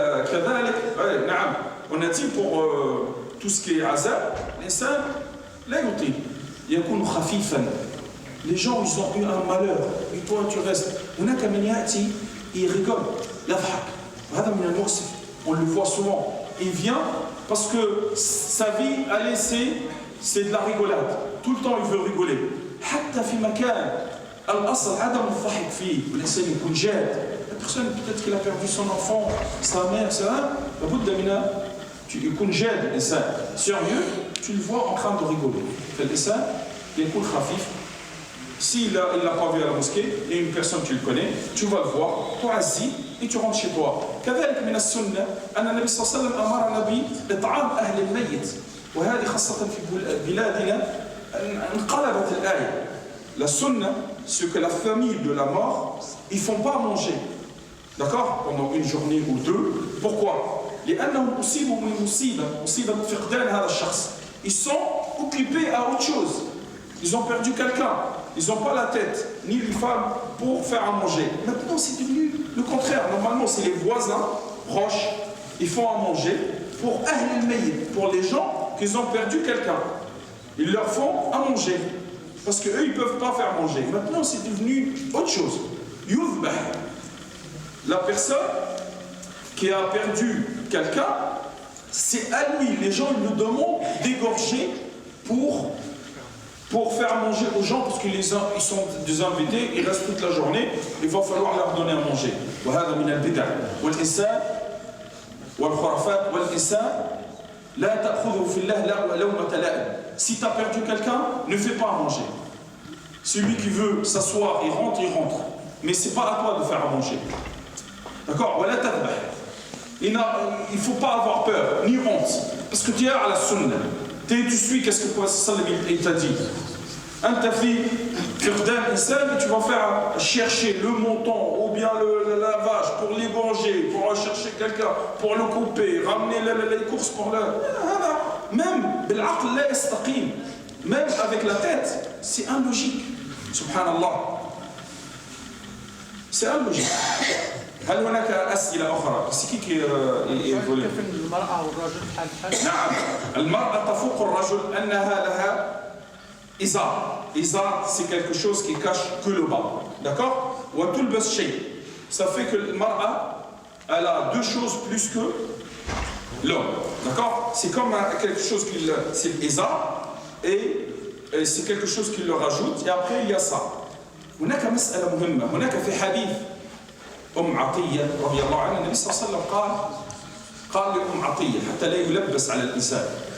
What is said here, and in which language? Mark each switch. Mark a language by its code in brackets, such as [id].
[ar] كذلك نعم [fr] on a dit pour tout ce qui est [ar] عزاء الإنسان لا يطيل يكون خفيفا. [fr] Les gens ils ont eu un malheur et toi tu restes. [ar] هناك من يأتي [fr] il rigole [ar] يضحك هذا من المؤسف. [fr] On le voit souvent. Il vient parce que sa vie allez c'est de la rigolade. Tout le temps il veut rigoler. [ar] حتى في مكان الأصل عدم الضحك فيه والإنسان يكون جاد. [fr] La personne peut-être qu'il a perdu son enfant, sa mère, ça. [ar] لابد من يكون جاد الإنسان. [fr] Sérieux, tu le vois en train de rigoler. [ar] فالإنسان يكون خفيف. [fr] S'il ne l'a pas vu à la mosquée, et une personne tu le connais, tu vas le voir, [ar] تعزي [fr] et tu rentres chez toi. [ar] كذلك من السنة أن النبي صلى الله عليه وسلم أمرنا بإطعام أهل الميت. وهذه خاصة في بلادنا انقلبت الآية. [fr] La sunna, c'est que la famille de la mort, ils ne font pas manger. D'accord? Pendant une journée ou deux. Pourquoi? لأنهم أصيبوا من مصيبة فقدان هذا الشخص. Ils sont occupés à autre chose. Ils ont perdu quelqu'un. Ils n'ont pas la tête, ni les femmes, pour faire à manger. Maintenant, c'est devenu le contraire. Normalement, c'est les voisins proches. Ils font à manger pour Ahl al-Mayyit, pour les gens qui ont perdu quelqu'un. Ils leur font à manger. Parce qu'eux, ils ne peuvent pas faire manger. Maintenant, c'est devenu autre chose. Yuzbah. La personne qui a perdu quelqu'un, c'est à lui. Les gens ils le demandent d'égorger pour faire manger aux gens, parce qu'ils sont des invités, ils restent toute la journée, il va falloir leur donner à manger. [ar] وهذا من البدع والإنسان والخرافات والإنسان لا تأخذه في الله لومة لائم. [fr] Si tu as perdu quelqu'un, ne fais pas à manger. Celui qui veut s'asseoir, il rentre. Mais ce n'est pas à toi de faire à manger. D'accord? [ar] ولا تذبح. [fr] Il ne faut pas avoir peur, ni honte. Parce que tu es à la sunna. Tu suis qu'est-ce que le prophète il t'a dit. [ar] أنت في فقدان إنسان, [fr] tu vas faire chercher le montant ou bien le lavage pour l'égorger, pour chercher quelqu'un, pour le couper, ramener les courses pour le... Même [ar] بالعقل لا يستقيم. [fr] Même avec la tête, c'est illogique. Subhanallah. C'est illogique. [ar] هل هناك أسئلة أخرى؟ كيف يقول؟ المرأة والرجل حال نعم، المرأة تفوق الرجل أنها لها إزار. [fr] إزار c'est quelque chose qui cache que le bas. D'accord? [ar] وتلبس شيء. [fr] Ça fait que la mar'a elle a deux choses plus que l'homme. D'accord? C'est comme quelque chose qui c'est l'izar et c'est quelque chose qui le rajoute et après il y a ça. [ar] هناك مسألة مهمة. هناك في حديث عطية رضي الله عنها النبي صلى الله عليه وسلم قال لأم عطية حتى لا يلبس على الإنسان.